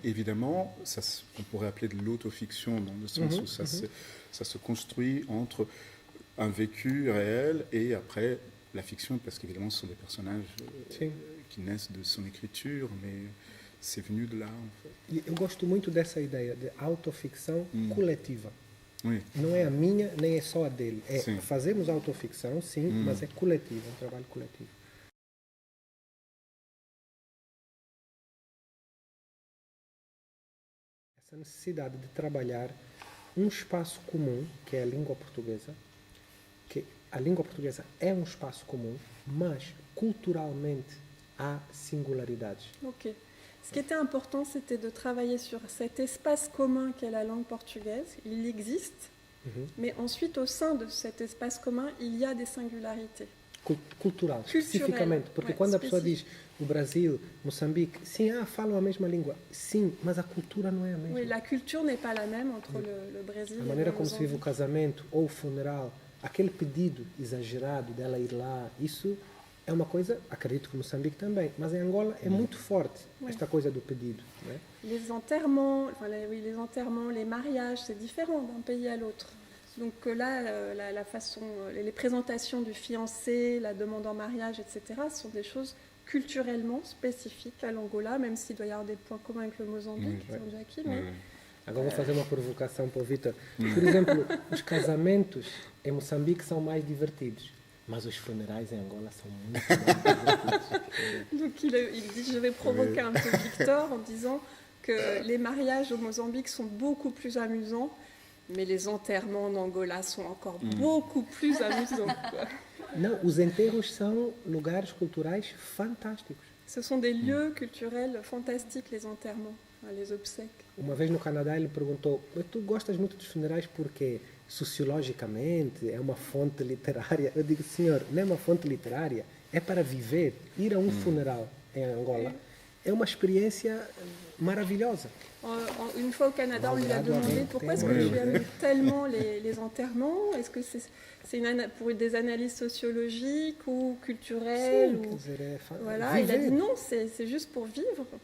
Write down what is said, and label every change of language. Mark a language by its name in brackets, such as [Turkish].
[French] Évidemment, ça, on pourrait appeler de l'autofiction dans le sens où ça se construit entre un vécu réel et après la fiction, parce qu'évidemment, ce sont des personnages qui naissent de son écriture, mais c'est venu de là, en fait. [Portuguese] E eu gosto muito dessa ideia de autoficção coletiva. [French] Oui. [Portuguese] Não é a minha, nem é só a dele. Sim. Fazemos autoficção, sim, mas é coletivo, é um trabalho coletivo. Essa necessidade de trabalhar um espaço comum, que é a língua portuguesa, que a língua portuguesa é um espaço comum, mas culturalmente há singularidades. Ok. [French] Ce qui était important, c'était de travailler sur cet espace commun qu'est la langue portugaise. Il existe, mais ensuite, au sein de cet espace commun, il y a des singularités. [Portuguese] Cultural, especificamente. Porque quando a pessoa diz o Brasil, Moçambique, sim, falam a mesma língua. Sim, mas a cultura não é a mesma. [French] Oui, la culture n'est pas la même entre le Brésil [Portuguese] A [French] et [Portuguese] maneira [French] le [Portuguese] como se vive o [French] Mozambique. [Portuguese] casamento ou o funeral, aquele pedido exagerado dela ir lá, isso é uma coisa, acredito que Moçambique também, mas em Angola é muito forte esta coisa do pedido. Né? [French] Les enterrements, les enterrements, les mariages, c'est différent d'un pays à l'autre. Donc là, la façon, les présentations du fiancé, la demande en mariage, etc., sont des choses culturellement spécifiques à l'Angola, même s'il doit y avoir des points communs avec le Mozambique, Jackie, mais... Agora vou fazer uma provocação para o Vitor. Por exemplo, os casamentos em Moçambique são mais divertidos, mas os funerais em Angola são muito mais divertidos. Donc il dit, je vais provoquer un peu Victor en disant que les mariages au Mozambique sont beaucoup plus amusants, Mais les enterrements en Angola sont encore beaucoup plus amusants, quoi. [Portuguese] Não, os enterros são lugares culturais fantásticos. [French] Ce sont des lieux culturels fantastiques, les enterrements, les obsèques. [Portuguese] Uma vez no Canadá ele perguntou: "Mas tu gostas muito dos funerais porque sociologicamente é uma fonte literária?" Eu digo: "Senhor, não é uma fonte literária, é para viver. Ir a um funeral em Angola é uma experiência maravilhosa." [French] Une fois au Canada, on lui a demandé pourquoi est-ce que tu aimes tellement les enterrements. Est-ce que c'est pour des analyses sociologiques ou culturelles [Portuguese] Sim, [French] ou... [Portuguese] quer dizer, é [French] Voilà, il a [Portuguese] viver. [French] dit non, c'est juste pour vivre.